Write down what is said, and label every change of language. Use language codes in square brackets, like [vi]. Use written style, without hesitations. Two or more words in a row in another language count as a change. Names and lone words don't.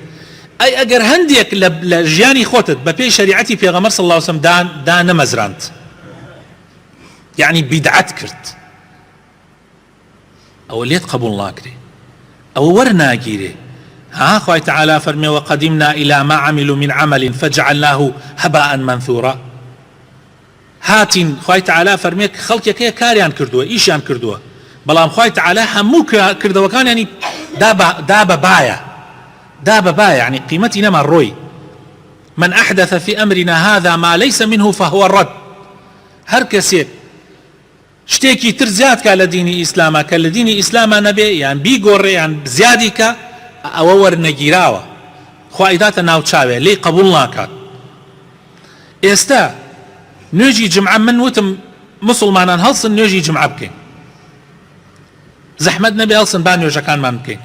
[ckb] ئەی ئەگەر هەندێک لە ژیانی خۆتت بە پێی شریعەتی پێغەمبەر [ar] صلی الله عليه وسلم [ckb] دانەمەزراند، یعنی بیدعەت کرد، ئەوە لێت قبول ناکرێ، ئەوە وەرناگیرێ. ها خوای تەعالا فەرمێ [ar] وەقەدیمنا إلى ما عملوا من عمل فجعلناه هباء منثورا. [ckb] هاتین خوای تەعالا فەرمێ خەڵکێکەیە کاریان کردووە ئیشیان کردووە، بەڵام خوای تەعالا هەموو کردەوەکانیانی دا بەبایە یعنی قیمەتی نەما ڕۆی. [ar] من أحدث في أمرنا هذا ما ليس منه فهو رد. [ckb] هەر کەسێک شتێکی تر زیاد کا لە دینی ئیسلامە کە لە دینی ئیسلامە نەبێ یان بیگۆڕێ یان زیادی کە ئەوە وەرنەگیراوە، خوای داتە ناو چاوێ لێی قبول ناکات. ئێستا نوێژی جمعە من وتم مسلمانان هەڵسن نوێژی جمعە بکەین، زەحمەت نەبێ هەڵسن با نوێژەکانمان بکەین.